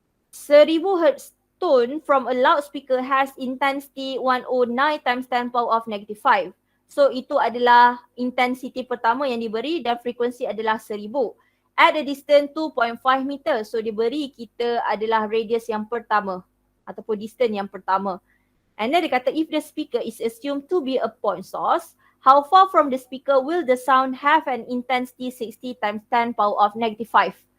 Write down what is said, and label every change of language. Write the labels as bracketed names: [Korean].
[English] 1000 Hz tone from a loudspeaker has intensity 109 times 10 power of negative 5. [Malay] So itu adalah intensity pertama yang diberi dan frekuensi adalah 1000. [English] At a distance 2.5 meter. [Malay] So diberi kita adalah radius yang pertama ataupun distance yang pertama. [English] And then [Malay] dia kata [English] if the speaker is assumed to be a point source, how far from the speaker will the sound have an intensity 60 times 10 power of negative 5.